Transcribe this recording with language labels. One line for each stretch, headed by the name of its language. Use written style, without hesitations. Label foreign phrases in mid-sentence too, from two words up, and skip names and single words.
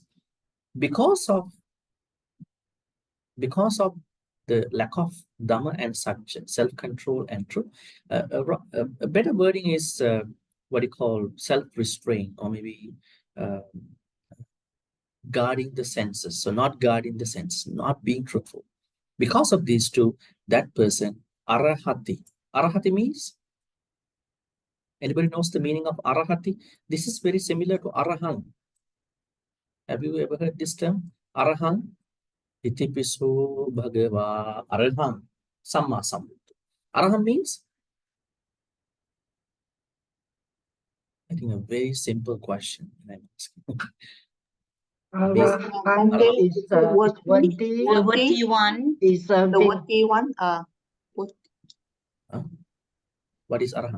English: Because of the lack of Dhamma and Satya, self-control and truth, a better wording is what you call self-restraint, or maybe guarding the senses. So not guarding the senses, not being truthful. Because of these two, that person, arahati. Arahati means, anybody knows the meaning of arahati? This is very similar to arahant. Have you ever heard this term? Arahant.
Pali: Itipiso bhagava arahant. Samma sambuddha.
English: Arahant means, I think, a very simple question. I'm asking. Bhante is the worthy one. Is the worthy one. What is arahant?